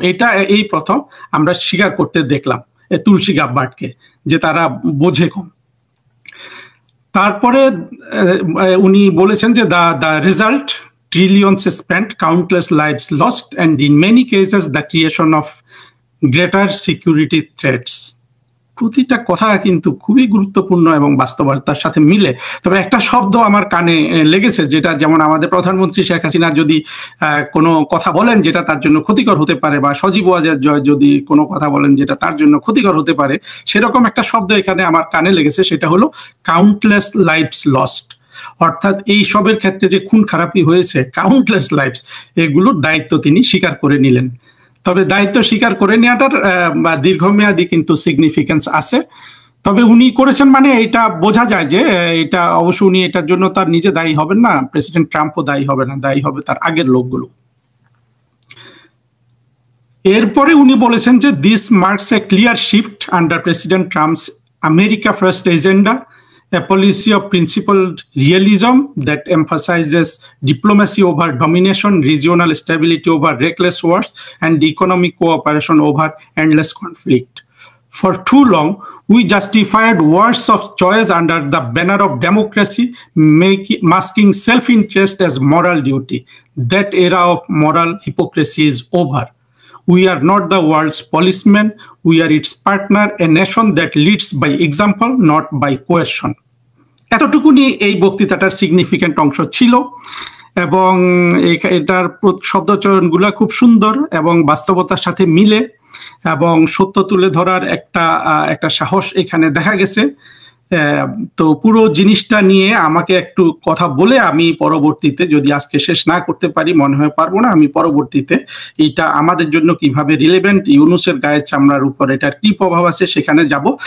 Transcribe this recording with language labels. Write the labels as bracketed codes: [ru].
[bn] এটা এই প্রথম আমরা স্বীকার করতে দেখলাম তুলসী গাব্বার্ডকে, যে তারা বোঝে কম। তারপরে উনি বলেছেন যে [en] The result trillions spent, countless lives lost, and in many cases the creation of greater security threats. [bn] প্রতিটা কথা কিন্তু খুবই গুরুত্বপূর্ণ এবং বাস্তবতার সাথে মিলে। তবে একটা শব্দ আমার কানে লেগেছে, যেটা যেমন আমাদের প্রধানমন্ত্রী শেখ হাসিনা যদি কোনো কথা বলেন যেটা তার জন্য ক্ষতিকর হতে পারে, বা সজীব ওয়াজেদ জয় যদি কোনো কথা বলেন যেটা তার জন্য ক্ষতিকর হতে পারে, সেরকম একটা শব্দ এখানে আমার কানে লেগেছে, সেটা হলো [en] Countless lives lost. [bn] অর্থাৎ এই সবের ক্ষেত্রে যে খুন খারাপি হয়েছে, কাউন্টলেস লাইভস, এগুলোর দায়িত্ব তিনি স্বীকার করে নিলেন। তবে দায়িত্ব স্বীকার করে নেওয়াটার দীর্ঘমেয়াদী কিন্তু সিগনিফিকেন্স আছে। তবে উনি করেছেন মানে এটা বোঝা যায় যে এটা অবশ্য উনি এটার জন্য তার নিজে দায়ী হবেন না, প্রেসিডেন্ট ট্রাম্পও দায়ী হবে না, দায়ী হবে তার আগের লোকগুলো। এরপরে উনি বলেছেন যে [en] This marks a clear shift under president Trump's America first agenda, a policy of principled realism that emphasizes diplomacy over domination, regional stability over reckless wars, and economic cooperation over endless conflict. For too long, we justified wars of choice under the banner of democracy, masking self-interest as moral duty. That era of moral hypocrisy is over. We are not the world's policemen, we are its partner, a nation that leads by example, not by coercion. [bn] এতটুকুনি এই বক্তৃতাটার significant অংশ ছিল, এবং এটার শব্দচয়নগুলো খুব সুন্দর এবং বাস্তবতার সাথে মিলে, এবং সত্য তুলে ধরার একটা সাহস এখানে দেখা গেছে। তো পুরো জিনিসটা নিয়ে আমাকে একটু কথা বলে আমি পরবর্তীতে, যদি আজকে শেষ না করতে পারি, মনে হয় পারবো না, আমি পরবর্তীতে এটা আমাদের জন্য কিভাবে রিলেভেন্ট, ইউনূসের গায়ের চামড়ার উপর এটার কি প্রভাব আছে সেখানে যাব।